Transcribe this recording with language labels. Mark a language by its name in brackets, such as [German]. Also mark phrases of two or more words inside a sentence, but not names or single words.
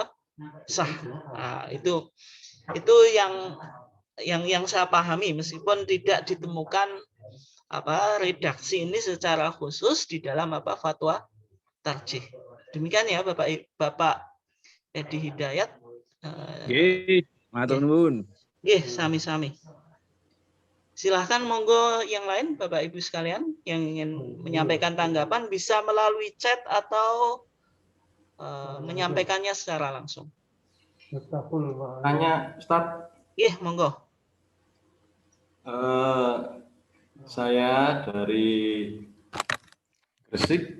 [Indonesian] Sah. Nah, itu yang saya pahami, meskipun tidak ditemukan redaksi ini secara khusus di dalam fatwa tarjih. Demikian ya Bapak Edi Hidayat. [Javanese] Nggih, matur nuwun. Nggih, sami-sami. [Indonesian] Silahkan monggo yang lain Bapak Ibu sekalian yang ingin menyampaikan tanggapan bisa melalui chat atau menyampaikannya secara langsung. Tanya, Ustaz. [Javanese] Nggih, monggo. [Indonesian] Saya dari Gresik.